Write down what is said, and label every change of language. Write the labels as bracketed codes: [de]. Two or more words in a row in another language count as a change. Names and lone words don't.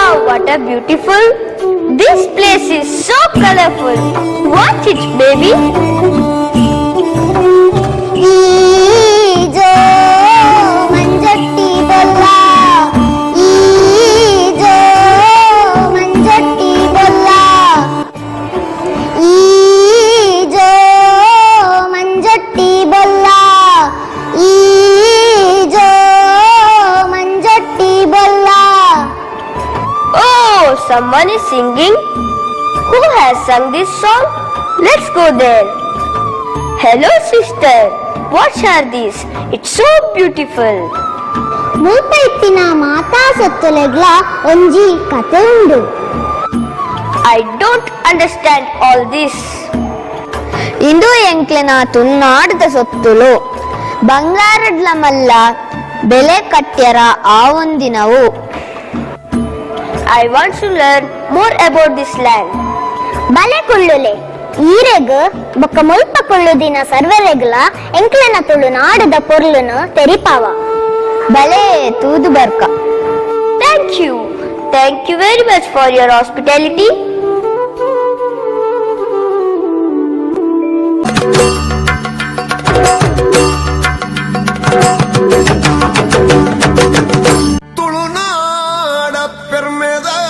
[en] what a beautiful. This place is so colorful. Watch it, baby. [kn] ಈಜೋ ಮಂಜಟ್ಟಿ ಬಲ್ಲ ಈಜೋ ಮಂಜಟ್ಟಿ ಬಲ್ಲ ಈಜೋ ಮಂಜಟ್ಟಿ ಬಲ್ಲ ಈಜೋ ಮಂಜಟ್ಟಿ ಬಲ್ಲ. [en] Oh, someone is singing. Who has sung this song? Let's go there. Hello, sister. What are these? It's so beautiful. [tcy] ಮೂತ ಇತ್ತಿನ ಮಾತಾ ಸತ್ತುಲೆಗ್ಲ ಒಂಜಿ ಕತೆ ಉಂಡು. [en] I don't understand all this. [tcy] ಇಂದು ಎಂಕ್ಲೆನ ತುಳುನಾಡದ ಸೊತ್ತುಲು ಬಂಗಾರಡ್ಲ ಮಲ್ಲ ಬೆಲೆ ಕಟ್ಟ್ಯರ ಆ ಒಂದಿನವು. [en] I want to learn more about this land. [tcy] ಬಲೆ ಕುಳ್ಳುಲೆ ಈರೆಗ್ ಬೊಕ್ಕ ಮುಲ್ಪ ಕುಳ್ಳುದಿನ ಸರ್ವರೆಗ್ಲ ಎಂಕ್ಲೆನ ತುಳುನಾಡದ ಪೊರ್ಲುನು ತೆರಿಪಾವ. ಬಲೆ ತೂದು ಬರ್ಕ. [en] Thank you. Thank you very much for your hospitality. [tcy] ತುಳುನಾಡ ಪೆರ್ಮೆದ